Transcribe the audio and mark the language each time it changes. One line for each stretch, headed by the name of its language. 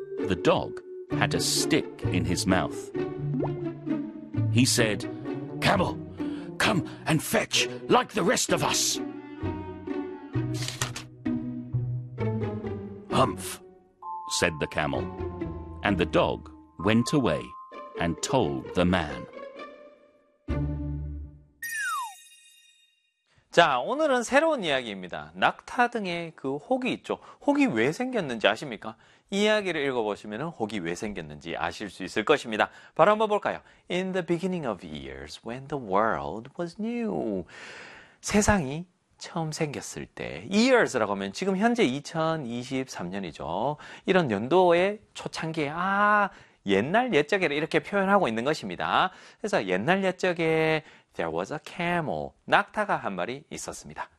English: The dog had a stick in his mouth. He said, "Camel, come and fetch like the rest of us." "Humph," said the camel. And the dog went away and told the man.
Korean: 자, 오늘은 새로운 이야기입니다. 낙타 등의 그 혹이 있죠. 혹이 왜 생겼는지 아십니까? 이야기를 읽어보시면 혹이 왜 생겼는지 아실 수 있을 것입니다. 바로 한번 볼까요? In the beginning of years, when the world was new. 세상이 처음 생겼을 때, years라고 하면 지금 현재 2023년이죠. 이런 연도의 초창기에, 아, 옛날 옛적에 이렇게 표현하고 있는 것입니다. 그래서 옛날 옛적에
English: there was a camel,
Korean: 낙타가 한 마리 있었습니다.